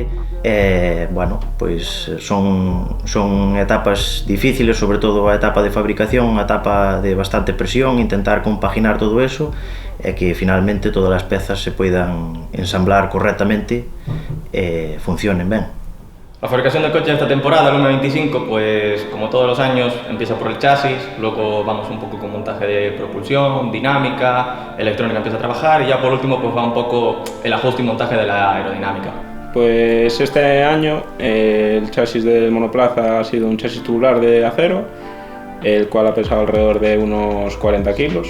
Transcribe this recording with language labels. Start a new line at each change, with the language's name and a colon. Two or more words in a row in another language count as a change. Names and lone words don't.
Galician: Bueno, pois son etapas difíciles, sobre todo a etapa de fabricación, unha etapa de bastante presión, intentar compaginar todo eso e que finalmente todas as pezas se poidan ensamblar correctamente e funcionen ben.
Spanish: La fabricación del coche de esta temporada, el M25, pues como todos los años empieza por el chasis, luego vamos un poco con montaje de propulsión, dinámica, electrónica empieza a trabajar y ya por último pues va un poco el ajuste y montaje de la aerodinámica. Pues este año el chasis del monoplaza ha sido un chasis tubular de acero, el cual ha pesado alrededor de unos 40 kilos.